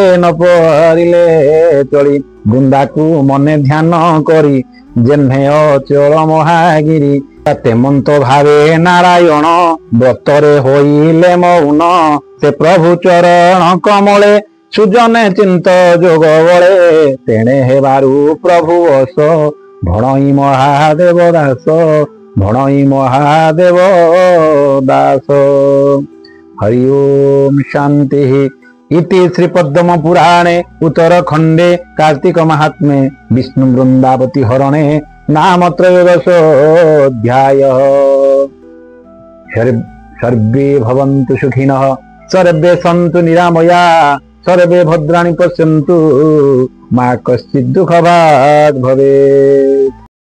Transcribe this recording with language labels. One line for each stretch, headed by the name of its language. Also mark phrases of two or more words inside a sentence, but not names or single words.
Odia: ନ ପରିଲେ ଚଳି ବୃନ୍ଦାକୁ ମନେ ଧ୍ୟାନ କରି ଯେହ୍ନେ ଅଚଳ ମହାଗିରି ତେମନ୍ତ ଭାବେ ନାରାୟଣ ବ୍ରତରେ ହୋଇଲେ ମୌନ ସେ ପ୍ରଭୁ ଚରଣ କମଳେ ସୁଜନେ ଚିନ୍ତ ଯୋଗ ବଳେ ତେଣେ ହେବାରୁ ପ୍ରଭୁ ବସ ଭଣଇ ମହାଦେବ ଦାସ ଭଣଇ ମହାଦେବ ଦାସ
Sanskrit: ହରି ଓಂ ଶାନ୍ତି इति श्री पद्म पुराणे उत्तरखंडे कार्तिक महात्म्ये विष्णु वृंदावती हरणे नाम त्रयोदशोऽध्याय सर्वे भवन्तु सुखिनः सर्वे सन्तु निरामया सर्वे भद्राणि पश्यन्तु मा कश्चित् दुःखभाग् भवेत्।